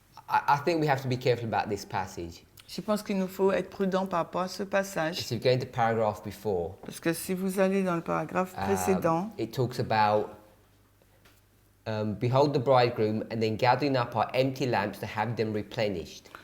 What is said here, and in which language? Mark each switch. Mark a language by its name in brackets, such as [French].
[English] I think we have to be careful about this passage. [French] Je pense qu'il nous faut être prudent par rapport à ce passage, [English] So if you go into the paragraph before, [French] parce que si vous allez dans le paragraphe précédent, [English] it talks about behold the bridegroom and then gathering up our empty lamps to have them replenished.